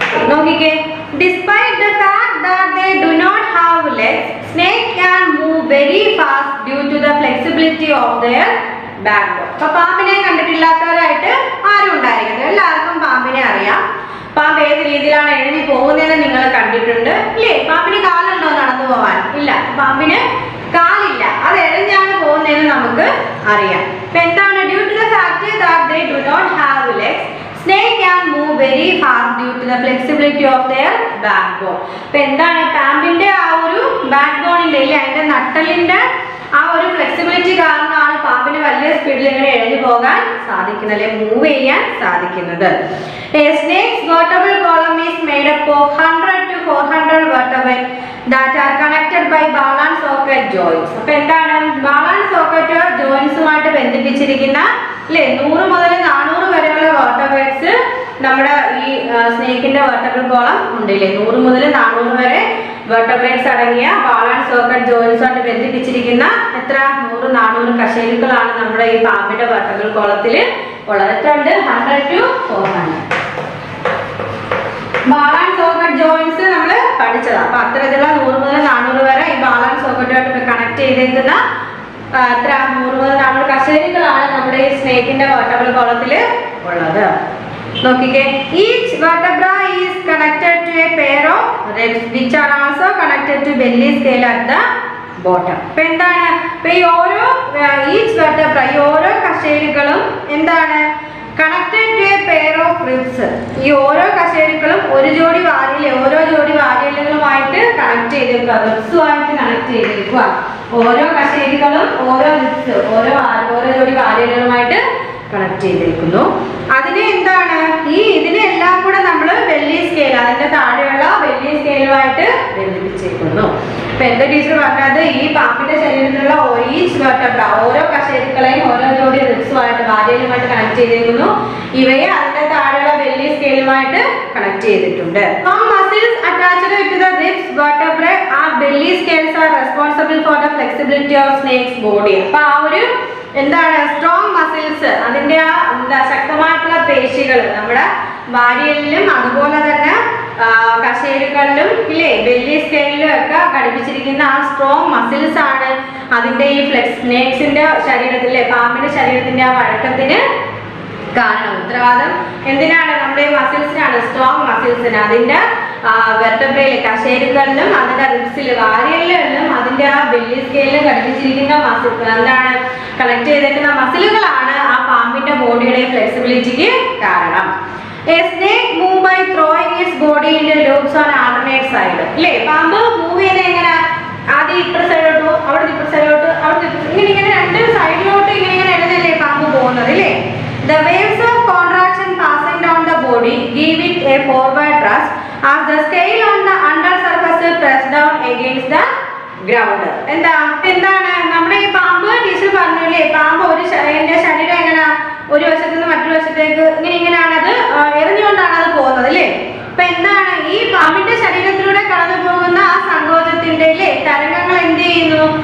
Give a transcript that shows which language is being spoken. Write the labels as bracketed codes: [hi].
[en] നോക്കിക്കേ, despite the fact that they do not have legs, snake can move very fast due to the flexibility of their backbone. [ml] അപ്പൊ പാമ്പിനെ കണ്ടിട്ടില്ലാത്തവരായിട്ട് ആരും ഉണ്ടായിരിക്കുന്നത്, എല്ലാവർക്കും പാമ്പിനെ അറിയാം. പാമ്പ് ഏത് രീതിയിലാണ് എഴുതി പോകുന്നതെന്ന് നിങ്ങൾ കണ്ടിട്ടുണ്ട് ഇല്ലേ. പാമ്പിന് കാലുണ്ടോ നടന്നു പോവാൻ? ഇല്ല, പാമ്പിന് കാലില്ല, അത് എഴഞ്ഞാണ് പോകുന്നതെന്ന് നമുക്ക് അറിയാം. അപ്പൊ എന്താണ്? [en] Due to the fact that they do not have legs, snake can move very fast due to the flexibility of their backbone. [ml] അപ്പൊ എന്താണ്? പാമ്പിന്റെ ആ ഒരു ബാക്ക് ബോണിന്റെ ഇല്ലേ, അതിന്റെ നട്ടലിന്റെ ആ ഒരു ഫ്ലെക്സിബിലിറ്റി കാരണമാണ് പാമ്പിന് വലിയ സ്പീഡിൽ ഇങ്ങനെ എഴഞ്ഞു പോകാൻ സാധിക്കുന്നത്, അല്ലെ മൂവ് ചെയ്യാൻ സാധിക്കുന്നത്. [en] A snake's vertebral column is made up of 100 to 400 vertebrae that are connected by ball and socket joints. [ml] അപ്പൊ എന്താണ്? ball and socket jointsുമായിട്ട് ബന്ധിപ്പിച്ചിരിക്കുന്ന അല്ലേ 100 മുതൽ 400 വരെയുള്ള വെർട്ടബ്രേറ്റ്സ് നമ്മുടെ ഈ സ്നേക്കിന്റെ വെർട്ടബ്രൽ കോളം ഉണ്ടല്ലേ. 100 മുതൽ 400 വരെ വെർട്ടബ്രേറ്റ്സ് അടങ്ങിയ ball and socket joints ആയിട്ട് ബന്ധിപ്പിച്ചിരിക്കുന്ന എത്ര 100-400 കശേരുക്കളാണ് നമ്മുടെ ഈ പാമ്പിന്റെ വെർട്ടബ്രൽ കോളത്തിൽ ഉള്ളത്. [en] 100 to 400 ball and socket joints [ml] നമ്മൾ പഠിച്ചതാണ്. അപ്പൊ അത്തരത്തിലുള്ള 100 മുതൽ 400 വരെ ഈ ball and socket ആയിട്ട് കണക്ട് ചെയ്തേക്കുന്ന 100 മുതൽ 400 കശേരുക്കളാണ് നമ്മുടെ ഈ സ്നേക്കിന്റെ വെർട്ടബ്രൽ കോളത്തിൽ ഉള്ളത്. [en] നോക്കിക്കേ, each vertebra is connected to a pair of ribs which are also connected to belly scale at the bottom. [ml] അപ്പോൾ എന്താണ്? അപ്പോൾ ഈ ഓരോ each vertebra ഈ ഓരോ കശേരുക്കളും എന്താണ്? [en] Connected to a pair of ribs. [ml] ഈ ഓരോ കശേരുക്കളും ഒരു ജോഡി വാരിയൽ, ഓരോ ജോഡി വാരിയലുകളുമായിട്ട് കണക്ട് ചെയ്തേക്കുക, റിബ്സുമായിട്ട് കണക്ട് ചെയ്തേക്കുക. ഓരോ കശേരുക്കളും ഓരോ റിബ്സ്, ഓരോ ജോഡി വാരിയലുകളുമായിട്ട് കണക്ട് ചെയ്തിരിക്കുന്നു. അതിനെ എന്താണ് ഇതിനെല്ലാം കൂടെ നമ്മൾ വെള്ളി സ്കെയിൽ, അതിന്റെ താഴെയുള്ള വെള്ളി സ്കെയിലുമായിട്ട് ബന്ധിപ്പിച്ചിരിക്കുന്നു. അപ്പൊ എന്താ ടീച്ചർ പറഞ്ഞത്, ഈ പാമ്പിന്റെ ശരീരത്തിലുള്ള ഓരോ കശേരുക്കളെയും ഓരോ ജോഡി റിബ്സുമായിട്ട് വാരിയലുമായിട്ട് കണക്ട് ചെയ്തിരിക്കുന്നു. ഇവയെ അതിന്റെ താഴെയുള്ള വെള്ളി സ്കെയിലുമായിട്ട് കണക്ട് ചെയ്തിട്ടുണ്ട്. [en] Muscles attached to the ribs vertebrae are belly scales are responsible for the flexibility of snake's body. [ml] അപ്പൊ ആ ഒരു എന്താണ് സ്ട്രോങ് മസിൽസ്, അതിന്റെ ആ ശക്തമായിട്ടുള്ള പേശികൾ നമ്മുടെ വാരിയലിലും അതുപോലെ തന്നെ കശേരുകളിലും ഇല്ലേ ബെല്ലി സ്കെയിലിലും ഒക്കെ ഘടിപ്പിച്ചിരിക്കുന്ന ആ സ്ട്രോങ് മസിൽസ് ആണ് അതിന്റെ ഈ സ്നേക്സിന്റെ ശരീരത്തിലെ പാമ്പിന്റെ ശരീരത്തിന്റെ ആ വഴക്കത്തിന് കാരണം. ഉത്തരവാദം എന്തിനാണ്? നമ്മുടെ മസിൽസിനാണ്, സ്ട്രോങ് മസിൽസിന്. അതിന്റെ വെർട്ടബ്രയില് കശേരുകളിലും അതിന്റെ റിബ്സിൽ വാരിയലിലും അതിന്റെ ആ ബെല്ലി സ്കെയിലിലും ഘടിപ്പിച്ചിരിക്കുന്ന മസിൽ എന്താണ് കണക്ട് ചെയ്തേക്കുന്ന മസിലുകളാണ് ആ പാമ്പിന്റെ ബോഡിയുടെ ഫ്ലെക്സിബിലിറ്റിക്ക് കാരണം. [en] A snake move by throwing its body in the loops on alternate side. [ml] അല്ലേ, പാമ്പ് മൂവ് ചെയ്യുന്നത് എങ്ങനെ? ആദ്യം ഇപ്പുറ സൈഡിലോട്ട്, അവിടെ ഇപ്പുറ സൈഡിലോട്ട്, അവിടെ ഇങ്ങനെ രണ്ട് സൈഡിലോട്ട് ഇങ്ങനെ എഴുന്നല്ലേ പാമ്പ് പോകുന്നത് അല്ലേ? [en] The waves of contraction passing down the body give it a forward thrust as the scale on the under surface press down against the ground. [ml] എന്താണ് നമ്മുടെ ഈ പാമ്പ് ടീച്ചർ പറഞ്ഞില്ലേ, പാമ്പ് എന്റെ ശരീരം എങ്ങനെ ഒരു വശത്ത് നിന്ന് മറ്റൊരു വശത്തേക്ക് ഇങ്ങനെയാണ് അത് എറിഞ്ഞുകൊണ്ടാണ് അത് പോകുന്നത് അല്ലേ? അപ്പൊ എന്താണ് ഈ പാമ്പിന്റെ ശരീരത്തിലൂടെ കടന്നു പോകുന്ന ആ സങ്കോചത്തിന്റെ തരംഗങ്ങൾ എന്ത് ചെയ്യുന്നു?